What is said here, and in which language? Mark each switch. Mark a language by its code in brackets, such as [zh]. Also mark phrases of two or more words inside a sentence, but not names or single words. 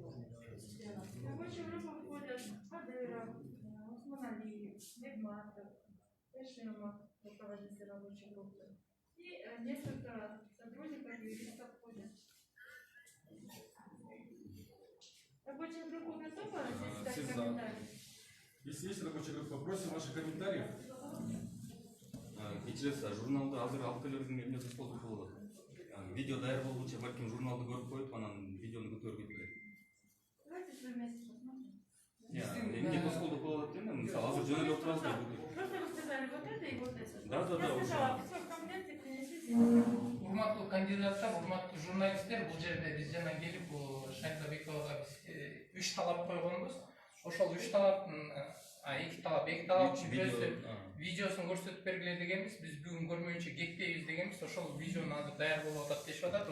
[ru] В рабочую группу входят Адыров, Усман Алиев, Бигматов, Эшимов, руководитель рабочей группы. И несколько сотрудников и юристов входят. Рабочая группа готова здесь дать комментарии? Если есть рабочая группа, просим ваших комментариев. [ky] Кечиресиз, журналды азыр алып келердин эмнеси болуп болот. Видео даяр болгуча балким журналды көрүп коюп, анан видеону көтөрүп кетет. [ru] Давайте все вместе посмотрим. [ky] Эмне тоскоолдук болот дейм, мисалы азыр жөн эле отурабыз да. [ru] Просто вы сказали вот это и вот это. Да. Я сказала, все комплекты принесите. [ky] Урматтуу кандидаттар, урматтуу журналисттер, бул жерде биз жана келип Шайхабековага 3 талап койгонбуз. Ошол 3 талаптын эки талаптын видеосун көрсөтүп бергиле дегенбиз. Биз бүгүн көрмөйүнчө кетпейбиз дегенбиз. Ошол видеону азыр даяр болуп атат дешип атат.